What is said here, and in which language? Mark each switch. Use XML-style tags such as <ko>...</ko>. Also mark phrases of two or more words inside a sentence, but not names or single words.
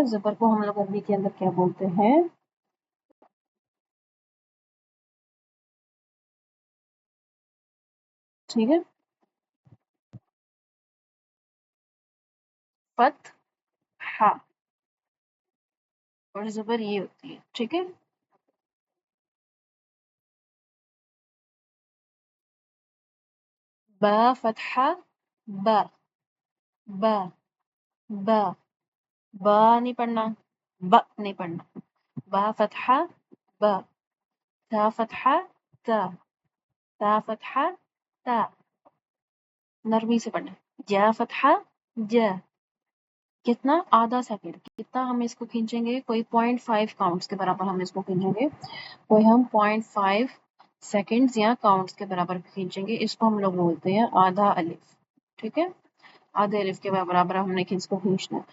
<ur>زبر کو ہم لوگ عربی کے اندر کیا بولتے ہیں؟ ٹھیک ہے، فتحہ، اور زبر یہ ہوتی ہے، ٹھیک ہے۔ با فتحہ با، با، با، با نہیں پڑھنا، ب نہیں پڑھنا، با فتحہ با، تا فتحہ تا، تا فتحہ تا، نرمی سے پڑھنا، جا فتحہ جا۔ کتنا؟ آدھا سیکنڈ، کتنا ہم اس کو کھینچیں گے؟ کوئی 0.5 کاؤنٹس کے برابر ہم اس کو کھینچیں گے، کوئی ہم 0.5 سیکنڈز یا کاؤنٹس کے برابر کھینچیں گے۔ اس کو ہم لوگ بولتے ہیں آدھا الف، ٹھیک ہے۔ آدھے الف کے برابر ہم نے اس کو کھینچنا ہے۔</ur>